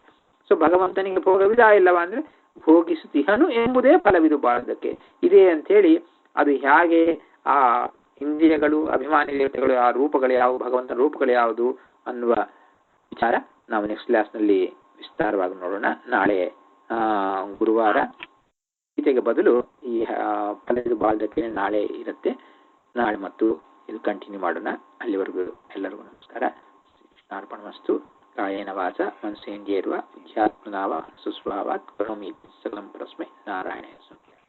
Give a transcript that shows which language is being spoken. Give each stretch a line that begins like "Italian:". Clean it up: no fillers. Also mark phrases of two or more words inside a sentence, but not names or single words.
Kannada: ಸೊ ಭಗವಂತನಿಗೆ ಭೋಗವಿದ ಇಲ್ಲವಾ ಅಂದ್ರೆ ಭೋಗಿಸುತ್ತಿಹನು ಎಂಬುದೇ ಫಲವಿದು ಬಾಳದಕ್ಕೆ ಇದೆ ಅಂತ ಹೇಳಿ, ಅದು ಹೇಗೆ ಆ ಇಂದ್ರಿಯಗಳು ಅಭಿಮಾನಿ ದೇವತೆಗಳು ಆ ರೂಪಗಳು ಯಾವುವು, ಭಗವಂತನ ರೂಪಗಳು ಯಾವುದು ಅನ್ನುವ ವಿಚಾರ ನಾವು
English: next class
Kannada: ನಲ್ಲಿ ವಿಸ್ತಾರವಾಗಿ ನೋಡೋಣ. ನಾಳೆ ಗುರುವಾರ ಗೀತೆಗೆ ಬದಲು ಈ ಫಲವಿದು ಬಾಳದಕ್ಕೆ ನಾಳೆ ಇರುತ್ತೆ. ನಾಳೆ ಮತ್ತು ಇದು ಕಂಟಿನ್ಯೂ ಮಾಡೋಣ. ಅಲ್ಲಿವರೆಗೂ ಎಲ್ಲರಿಗೂ ನಮಸ್ಕಾರ. ಕೃಷ್ಣಾರ್ಪಣಮಸ್ತು.
Sanskrit: ಕಾಯೇನ ವಾಚ ಮನಸೇಂದ್ರಿಯರ್ವಾ ಬುದ್ಧ್ಯಾತ್ಮನಾ ವಾ ಸುಸ್ವಭಾವಾತ್ ಕರೋಮಿ ಸಕಲಂ ಪರಸ್ಮೈ ನಾರಾಯಣೇಯ.